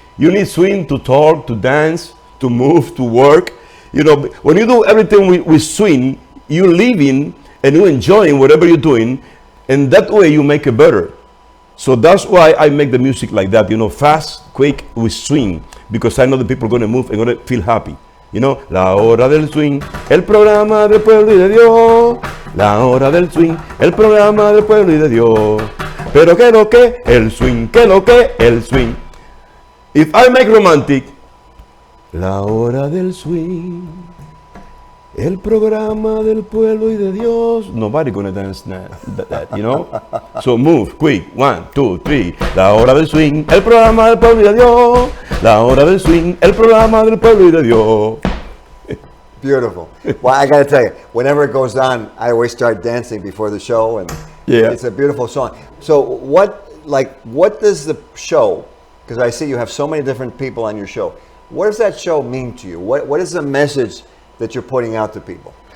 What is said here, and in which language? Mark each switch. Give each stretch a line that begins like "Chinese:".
English: You need swing to talk, to dance, to move, to work. When you do everything with swing, you living and you enjoying whatever you're doing, and that way you make it better. So that's why I make the music like that, fast, quick, with swing, because I know the people are going to move and going to feel happy.
Spanish: La hora del swing, el programa del pueblo y de Dios. La hora del swing, el programa del pueblo y de Dios. Pero que lo que, el swing, que lo que, el swing.
English: If I make romantic,
Spanish: la hora del swing, el programa del pueblo y de Dios.
English: Nobody gonna dance that, So move, quick, 1, 2, 3.
Spanish: La hora del swing, el programa del pueblo y de Dios. La hora del swing, el programa del pueblo y de Dios.
English: Beautiful. Well, I got to tell you, whenever it goes on, I always start dancing before the show, and it's a beautiful song. So what does the show, because I see you have so many different people on your show, what does that show mean to you? What is the message that you're putting out to people?